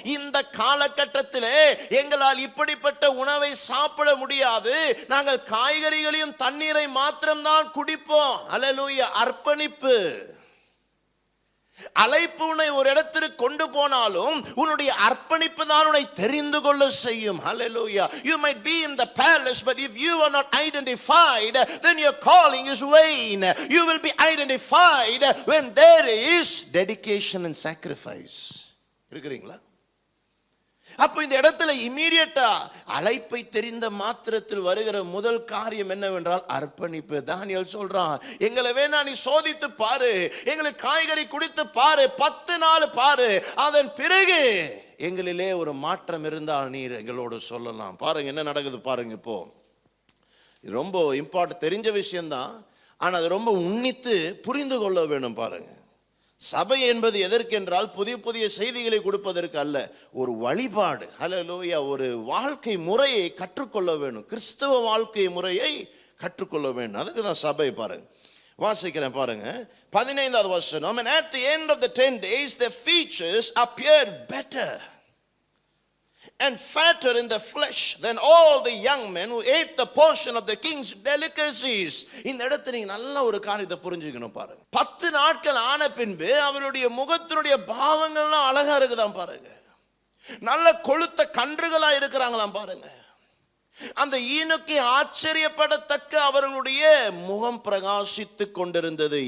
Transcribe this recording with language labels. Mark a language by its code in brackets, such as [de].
[ta] இந்த காலகட்டத்திலே எங்களால் இப்படிப்பட்ட உணவை சாப்பிட முடியாது, நாங்கள் காய்கறிகளையும் தண்ணீரை மாத்திரம்தான் குடிப்போம். அல்லேலூயா. அர்ப்பணிப்பு. அழைப்பு உன்னை ஒரு இடத்திற்கு கொண்டு போனாலும் உன்னுடைய அர்ப்பணிப்பு தான் உன்னை தெரிந்து கொள்ள செய்யும். [en] Hallelujah. You might be in the palace, but if you are not identified, then your calling is vain. You will be identified when there is dedication and sacrifice. [ta] இருக்கிறீங்களா? அப்ப இந்த இடத்துல இமீடியட்டா அழைப்பை தெரிந்த மாத்திரத்தில் வருகிற முதல் காரியம் என்னவென்றால் அர்ப்பணிப்பு. தானியேல் சொல்றான், எங்களை வேணா நீ சோதித்து பாரு, எங்களுக்கு காய்கறி குடித்து பாரு, 10 நாள் பாரு, அதன் பிறகு எங்களிலே ஒரு மாற்றம் இருந்தால் நீர் எங்களோடு சொல்லலாம். பாருங்க என்ன நடக்குது பாருங்க. இப்போ ரொம்ப இம்பார்ட்டன்ட், தெரிஞ்ச விஷயம்தான், ஆனா அது ரொம்ப உன்னித்து புரிந்து கொள்ள வேணும். பாருங்க, சபை என்பது எதற்கென்றால் புதிய புதிய செய்திகளை கொடுப்பதற்கு அல்ல, ஒரு வழிபாடு. ஹல்லேலூயா. ஒரு வாழ்க்கை முறையை கற்றுக்கொள்ள வேணும், கிறிஸ்தவ வாழ்க்கை முறையை கற்றுக்கொள்ள வேண்டும். அதுக்கு தான் சபை. பாருங்க, வாசிக்கிறேன் பாருங்க, 15வது வசனம். [en] And at the end of the 10 days their features appeared better and fatter in the flesh than all the young men who ate the portion of the king's delicacies. [ta] இந்த இடத்துல நீங்க நல்ல ஒரு காரியத்தை புரிஞ்சுக்கணும். பாருங்க, 10 நாட்கள் ஆன பின்பு அவருடைய முகத்தினுடைய பாவங்கள்லாம் அழகா இருக்குதான். பாருங்க, நல்ல கொழுத்த கன்றுகளா இருக்கிறாங்களாம். பாருங்க, அந்த ஈனுக்கு ஆச்சரியப்படத்தக்க அவர்களுடைய முகம் பிரகாசித்து கொண்டிருந்தது.